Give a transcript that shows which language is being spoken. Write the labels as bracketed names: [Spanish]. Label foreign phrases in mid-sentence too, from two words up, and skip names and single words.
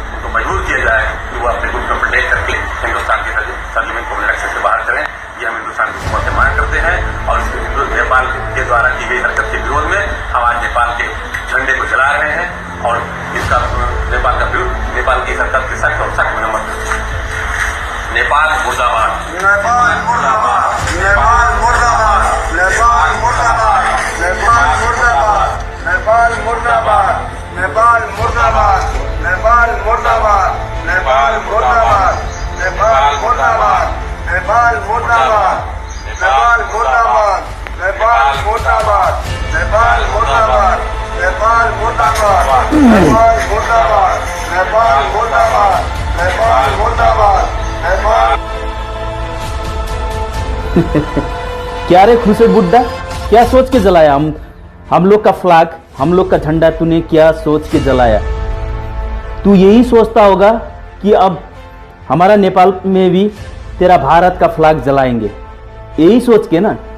[Hindi] उनको मजबूर किया जाए कि वो अपने गुट को प्रोटेक्ट करके हिंदुस्तान की सरजमीन को अपने नक्शे से बाहर करें। ये हम हिंदुस्तान की हुकूमत से मांग करते हैं और नेपाल के द्वारा की गई हरकत के विरोध में हम आज नेपाल के झंडे को चला रहे हैं और इसका नेपाल की हरकत के सख्त और सख्त मरम्मत करते हैं। नेपाल मुर्दाबाद, नेपाल मुर्दाबाद, नेपाल मुर्दाबाद, नेपाल मुर्दाबाद, नेपाल मुर्दाबाद, नेपाल मुर्दाबाद, नेपाल मुर्दाबाद, नेपाल मुर्दाबाद, नेपाल मुर्दाबाद, नेपाल मुर्दाबाद, नेपाल मुर्दाबाद, नेपाल मुर्दाबाद, नेपाल मुर्दाबाद, नेपाल मुर्दाबाद, नेपाल मुर्दाबाद, नेपाल मुर्दाबाद, नेपाल मुर्दाबाद, नेपाल मुर्दाबाद। क्या रे खुशे बुड्ढा, क्या सोच के जलाया हम लोग का फ्लैग, हम लोग का झंडा तूने क्या सोच के जलाया? तू यही सोचता होगा कि अब हमारा नेपाल में भी तेरा भारत का फ्लैग जलाएंगे, यही सोच के ना?